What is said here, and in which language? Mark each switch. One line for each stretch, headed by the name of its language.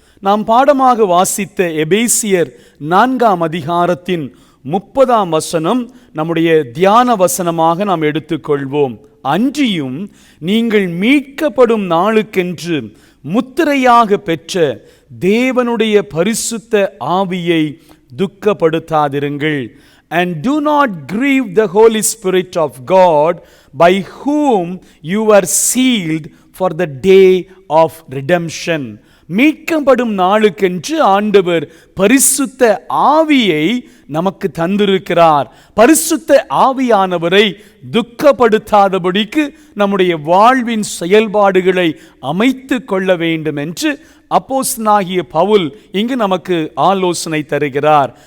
Tamil: நாம் பாடமாக வாசித்த எபேசியர் 4ஆம் அதிகாரத்தின் 30ஆம் வசனம் நம்முடைய தியான வசனமாக நாம் எடுத்துக்கொள்வோம். அன்றியும் நீங்கள் மீட்கப்படும் நாளுக்கென்று முத்திரையாக பெற்ற தேவனுடைய பரிசுத்த ஆவியை துக்கப்படுத்தாதிருங்கள்.
English: And do not grieve the Holy Spirit of God, by whom you were sealed for the day of redemption.
Tamil: மீட்கப்படும் நாளுக்கென்று ஆண்டவர் பரிசுத்த ஆவியை நமக்கு தந்திருக்கிறார். பரிசுத்த ஆவியானவரை துக்கப்படுத்தாதபடிக்கு நம்முடைய வாழ்வின் செயல்பாடுகளை அமைத்து கொள்ள வேண்டும் என்று அப்போஸ்தலனாகிய பவுல் இங்கு நமக்கு ஆலோசனை தருகிறார்.